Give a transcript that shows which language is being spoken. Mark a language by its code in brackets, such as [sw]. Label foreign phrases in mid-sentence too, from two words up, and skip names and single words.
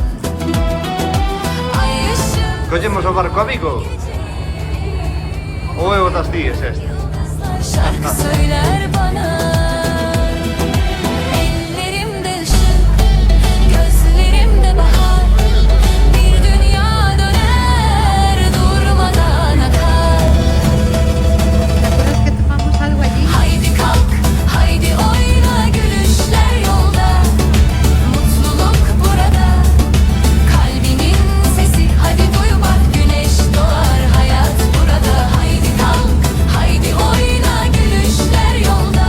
[tr] Ay ışığı [gl] Collemos o barco, amigo? Ou é o das tías este? [tr] şarkı söyler bana. Ellerimde ışık, gözlerimde bahar. Bir dünya döner, durmadan akar. [es] ¿Te acuerdas que tomamos algo allí? [tr] Haydi kalk, haydi oyna, gülüşler yolda. Mutluluk burada, kalbinin sesi. Hadi duy bak, güneş doğar, hayat burada. Haydi kalk, haydi oyna, gülüşler yolda.